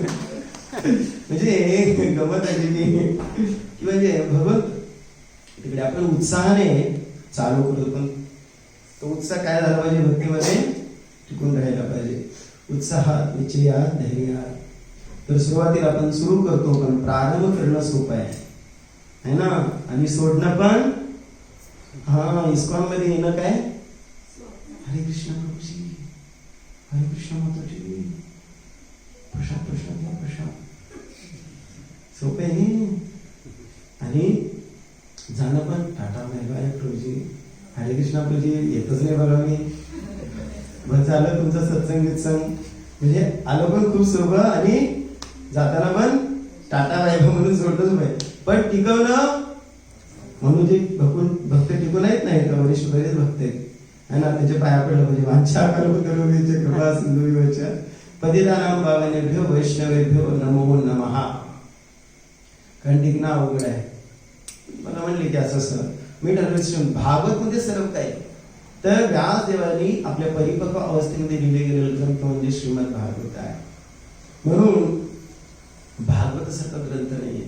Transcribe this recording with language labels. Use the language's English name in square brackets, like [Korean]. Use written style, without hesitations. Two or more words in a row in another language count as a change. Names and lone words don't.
[Marathi] म्हणजे गमत आहे की म्हणजे भगवत तिकडे आपण उत्साहाने चालू करतो, पण तो उत्साह काय झाला पाहिजे, भक्तीमध्ये टिकून राहायला पाहिजे. उत्साहात निश्चयात धैर्यात. तर सुरुवातीला आपण सुरू करतो, पण प्रारंभ करणं सोपं आहे. [Hindi] है ना. [Marathi] आणि सोडणं पण हा इस्कॉन मध्ये येणं काय, हरे कृष्ण प्रभूजी, हरे कृष्ण माताजी, प्रसाद प्रसाद घ्या प्रसाद, सोपे आहे. आणि जाणं पण टाटा [English] bye bye [Marathi] प्रभूजी, हरे कृष्ण प्रभूजी, येतच नाही बघा मी, बस झालं तुमचं सत्संगीत संग, म्हणजे आलं पण खूप सोपं आणि जाताना पण टाटा [English] bye bye [Marathi] म्हणून सोडतच पाहिजे. पण टिकवणं म्हणून जे भक्त टिकून आहेत नाही का, वरिष्ठ बरेच भक्त आहेत [Hindi] है ना, [Marathi] त्याच्या पाया पडलं म्हणजे [Sanskrit] वांछा कल्पतरुभ्यश्च कृपा सिंधुभ्यश्च पतितानां पावनेभ्यो वैष्णवेभ्यो नमो नमः. [Marathi] कारण टिकणं अवघड आहे. मला म्हणले की असं मी ठरवलं भागवत मध्ये सर्व काय, तर व्यासदेवांनी आपल्या परिपक्व अवस्थेमध्ये लिहिले गेलेलं ग्रंथ म्हणजे श्रीमद भागवत आहे. म्हणून भागवत सारखा ग्रंथ नाहीये.